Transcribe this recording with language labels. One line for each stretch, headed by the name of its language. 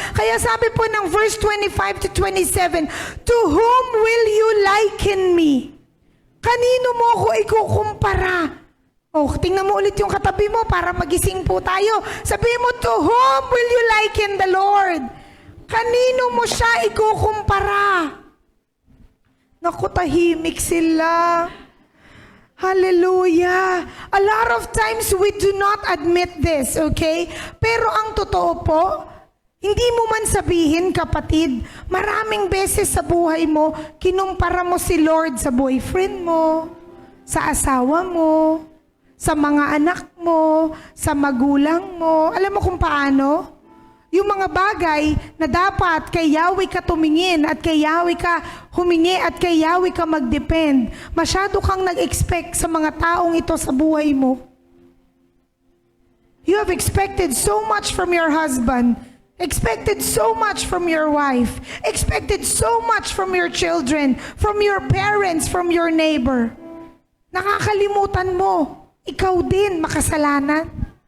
Filipino: Kaya sabi po ng
English: verse 25 to 27, to whom will you liken me?
Filipino: Kanino mo ako ikukumpara? Oh, tingnan mo ulit yung katabi mo para magising po tayo. Sabihin mo,
English: to whom will you liken the Lord?
Filipino: Kanino mo siya ikukumpara? Naku, tahimik sila. Hallelujah.
English: A lot of times we do not admit this, okay?
Filipino: Pero ang totoo po, hindi mo man sabihin, kapatid, maraming beses sa buhay mo, kinumpara mo si Lord sa boyfriend mo, sa asawa mo, sa mga anak mo, sa magulang mo. Alam mo kung paano? Yung mga bagay na dapat kay Yahweh ka tumingin at kay Yahweh ka humingi at kay Yahweh ka mag-depend. Masyado kang nag-expect sa mga taong ito sa buhay mo.
English: You have expected so much from your husband, expected so much from your wife, expected so much from your children, from your parents, from your neighbor.
Filipino: Nakakalimutan mo, ikaw din makasalanan.